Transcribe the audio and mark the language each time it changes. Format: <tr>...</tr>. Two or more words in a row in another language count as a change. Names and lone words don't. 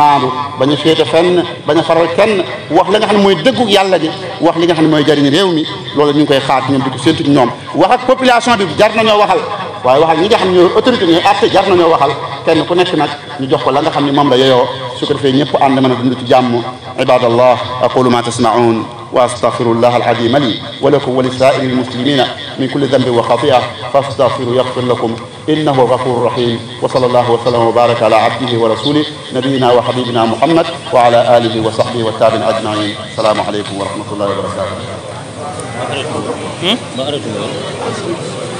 <wo>maandu bañ a féete fenn bañ a faral kenn wax li nga xam ne mooy dëggu yàlla ji wax li nga xam ne mooy jariñ réew mi loolu ñu ngi koy xaar ñoom di ko séntu ñoom wax ak population bi jar nañoo waxal waaye waxal ñi nga xam ne ñooy autorité ñooy àtte jar nañoo waxal kenn ku nekk nag ñu jox ko la nga xam ne moom la yeyoo su ko defee ñëpp ànd mën a dund ci jàmm</wo> <ar>عباد الله أقول ما تسمعون واستغفر الله العظيم لي ولكم ولسائر المسلمين من كل ذنب وخطيئه فاستغفروا يغفر لكم انه غفور رحيم وصلى الله وسلم وبارك على عبده ورسوله نبينا وحبيبنا محمد وعلى اله وصحبه والتابعين اجمعين السلام عليكم ورحمه الله وبركاته.</ar>